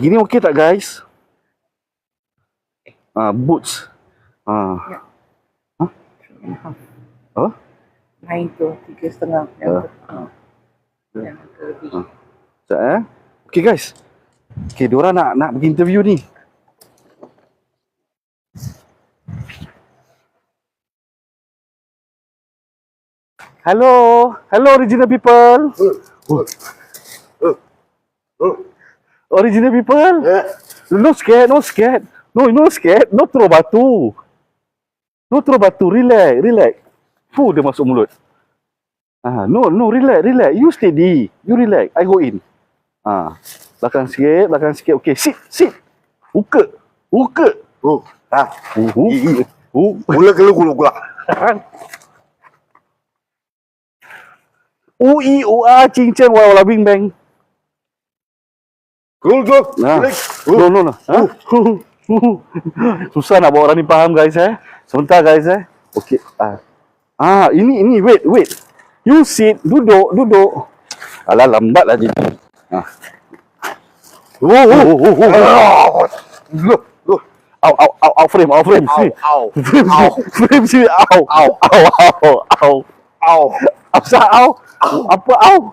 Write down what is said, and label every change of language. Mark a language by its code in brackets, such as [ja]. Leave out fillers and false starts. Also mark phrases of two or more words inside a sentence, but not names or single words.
[ms] Gini okey tak guys? Boots. Ya. Apa? Main tu 3,5 yang lebih. Sekejap [en] Okay guys. [ms] Okay, diorang nak pergi interview ni. [en] Hello original people. Original people. No scared. No throw batu. [ms] Relax. Dia masuk mulut. [en] No, relax. You steady. You relax. I go in. [ms] Belakang sikit. [en] Okay, sit. [ms] Buka. Gula. Ui, cincang, wala bing bang. Gul. [en] No. [ms] Susah nak bawa orang ni faham guys Sebentar guys Okay. [en] Ini wait. You sit, [ms] duduk. Alah, lambat lah jadi. [en] Out frame. [ms] Frame sini. Apa au?